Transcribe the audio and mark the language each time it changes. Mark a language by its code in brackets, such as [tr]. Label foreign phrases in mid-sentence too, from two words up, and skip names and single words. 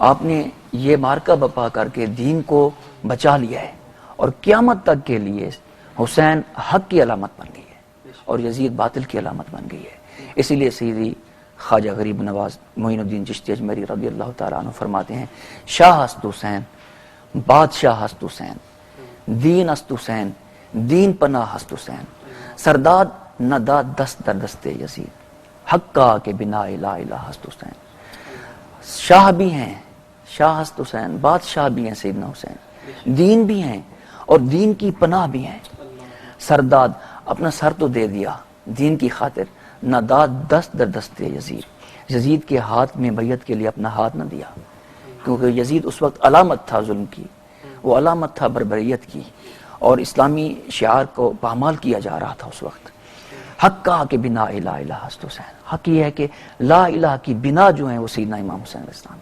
[ur] آپ نے یہ مارکہ بپا کر کے دین کو بچا لیا ہے، اور قیامت تک کے لیے حسین حق کی علامت بن گئی ہے اور یزید باطل کی علامت بن گئی ہے۔ اسی لیے سیدی خواجہ غریب نواز معین الدین چشتی اجمیری رضی اللہ تعالیٰ عنہ فرماتے ہیں، [fa] شاہ است حسین، بادشاہ است حسین، دین است حسین، دین پناہ است حسین، سرداد نہ داد دست در دست یزید، حق کا کے بنا لا الہ است حسین۔ [ur] شاہ بھی ہیں، [fa] شاہ است حسین، [ur] بادشاہ بھی ہیں سیدنا حسین، دین بھی ہیں اور دین کی پناہ بھی ہیں۔ سرداد اپنا سر تو دے دیا دین کی خاطر، [fa] نہ داد دست در دست یزید، [ur] یزید کے ہاتھ میں بیعت کے لیے اپنا ہاتھ نہ دیا، کیونکہ یزید اس وقت علامت تھا ظلم کی، وہ علامت تھا بربریت کی، اور اسلامی شعار کو پامال کیا جا رہا تھا اس وقت۔ [fa] حق کا کے بنا لا الہ است حسین، [ur] حق یہ ہے کہ لا الہ کی بنا جو ہیں وہ سیدنا امام حسین علیہ السلام ہے۔